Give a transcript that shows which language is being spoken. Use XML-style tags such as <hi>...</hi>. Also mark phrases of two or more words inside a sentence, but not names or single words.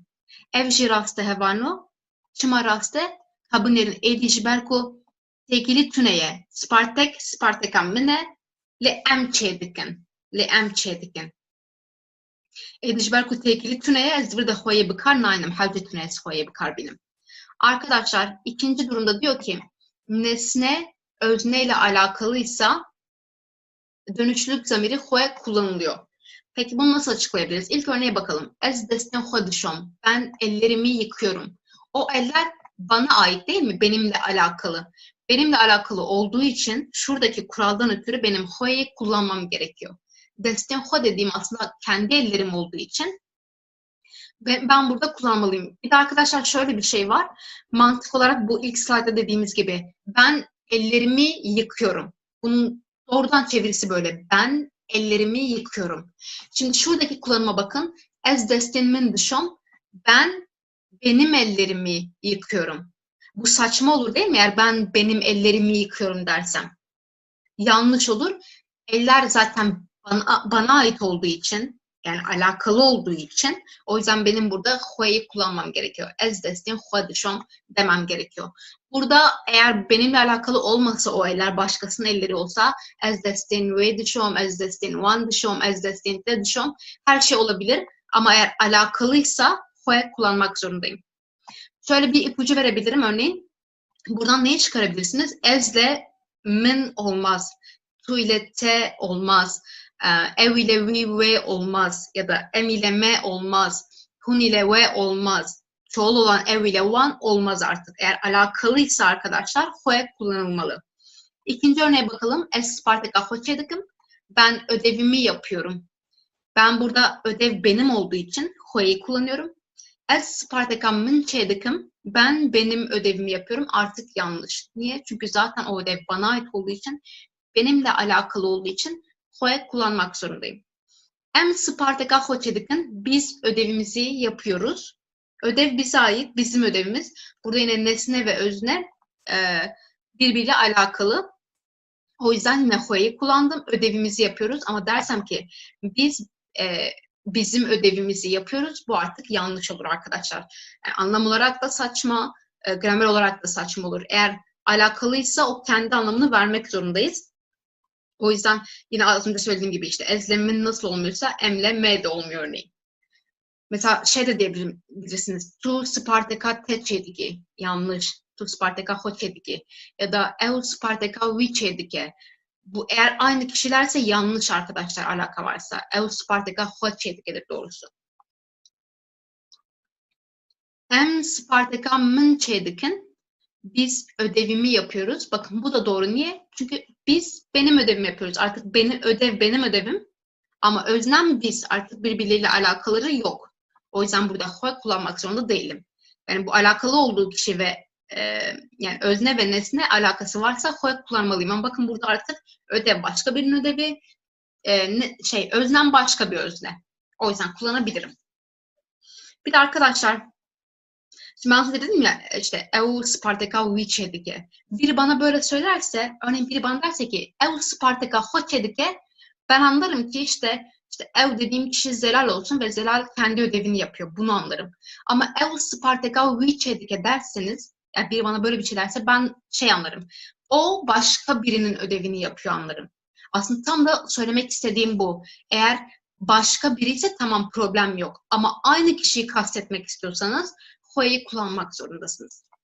<ku>Ev jî rast e hevano. Çima rast e? Ha binêrin êdî ji ber ku tekili tuneye. Spartaka min e lê em çêdikin. Lê em çêdikin. Êdî ji ber ku tekili tuneye ez divir de xoyê bikar nayînim. Hewce tuneye ez xoyê bikar bînim.</ku> <tr>Arkadaşlar ikinci durumda diyor ki nesne özneyle alakalıysa dönüşlülük zamiri xwe kullanılıyor. Peki bunu nasıl açıklayabiliriz? İlk örneğe bakalım.</tr> <ku>Ez destin xwe dişom.</ku> <tr>Ben ellerimi yıkıyorum. O eller bana ait değil mi? Benimle alakalı. Benimle alakalı olduğu için şuradaki kuraldan ötürü benim xwe'yi kullanmam gerekiyor.</tr> <ku>Destin xwe</ku> <tr>dediğim aslında kendi ellerim olduğu için ben burada kullanmalıyım. Bir de arkadaşlar şöyle bir şey var. Mantık olarak bu ilk slaytta dediğimiz gibi ben ellerimi yıkıyorum. Bunun doğrudan çevirisi böyle. Ben ellerimi yıkıyorum. Şimdi şuradaki kullanıma bakın.</tr> <ku>Ez destin min dişom.</ku> <tr>Ben benim ellerimi yıkıyorum. Bu saçma olur değil mi? Eğer ben benim ellerimi yıkıyorum dersem. Yanlış olur. Eller zaten bana ait olduğu için, yani alakalı olduğu için, o yüzden benim burada xwe'yi kullanmam gerekiyor.</tr> <ku>Ez destin xwe dişom</ku> <tr>demem gerekiyor. Burada eğer benimle alakalı olmasa o eller başkasının elleri olsa</tr> <ku>ez destin we dişom, ez destin wan dişom, ez destin te dişom</ku> <tr>her şey olabilir. Ama eğer alakalıysa xwe kullanmak zorundayım. Şöyle bir ipucu verebilirim örneğin. Buradan neyi çıkarabilirsiniz? Ezle min olmaz. Tu ile te olmaz. Ev ile we ve olmaz. Ya da em ile me olmaz. Hun ile ve olmaz. Çoğul olan ev ile one olmaz artık. Eğer alakalıysa arkadaşlar xwe kullanılmalı. İkinci örneğe bakalım.</tr> <ku>Ez Spartaka xwe çêdikim.</ku> <tr>Ben ödevimi yapıyorum. Ben burada ödev benim olduğu için xwe'yi kullanıyorum.</tr> <ku>Ez Spartaka min çêdikim.</ku> <tr>Ben benim ödevimi yapıyorum. Artık yanlış. Niye? Çünkü zaten o ödev bana ait olduğu için, benimle alakalı olduğu için xwe kullanmak zorundayım.</tr> <ku>Em Spartaka xwe çêdikin.</ku> <tr>Biz ödevimizi yapıyoruz. Ödev bize ait, bizim ödevimiz. Burada yine nesne ve özne birbiriyle alakalı. O yüzden yine xwe'yi kullandım. Ödevimizi yapıyoruz. Ama dersem ki biz bizim ödevimizi yapıyoruz. Bu artık yanlış olur arkadaşlar. Yani anlam olarak da saçma, gramer olarak da saçma olur. Eğer alakalıysa o kendi anlamını vermek zorundayız. O yüzden yine az önce söylediğim gibi işte ezlemin nasıl olmuyorsa emle me de olmuyor örneğin. Mesela şey de diyebilirsiniz.</tr> <ku>Tu Spartaka te çêdike. Yanlış. Tu Spartaka xwe çêdike.</ku> <tr>Ya da</tr> <ku>ev Spartaka we çêdike.</ku> <tr>Bu eğer aynı kişilerse yanlış arkadaşlar, alaka varsa.</tr> <ku>Ev Spartaka xwe çêdikedir doğrusu. Em Spartaka min çêdikin.</ku> <tr>Biz ödevimi yapıyoruz. Bakın bu da doğru. Niye? Çünkü biz benim ödevimi yapıyoruz. Artık benim ödevim. Ama öznem biz. Artık birbirleriyle alakaları yok. O yüzden burada xwe kullanmak zorunda değilim. Yani bu alakalı olduğu kişi ve yani özne ve nesne alakası varsa xwe kullanmalıyım. Ama bakın burada artık ödev başka birinin ödevi, öznem başka bir özne. O yüzden kullanabilirim. Bir de arkadaşlar, şimdi ben size dedim ya işte</tr> <ku>ev Spartaka we çêdike.</ku> <tr>Biri bana böyle söylerse, örneğin biri bana derse ki</tr> <ku>ev Spartaka xwe çêdike,</ku> <tr>ben anlarım ki işte ev dediğim kişi Zelal olsun ve Zelal kendi ödevini yapıyor. Bunu anlarım. Ama</tr> <ku>ev Spartaka we çêdike</ku> <tr>derseniz, yani biri bana böyle bir şey derse ben anlarım. O başka birinin ödevini yapıyor anlarım. Aslında tam da söylemek istediğim bu. Eğer başka biri ise tamam, problem yok. Ama aynı kişiyi kastetmek istiyorsanız xwe'yi kullanmak zorundasınız.</tr>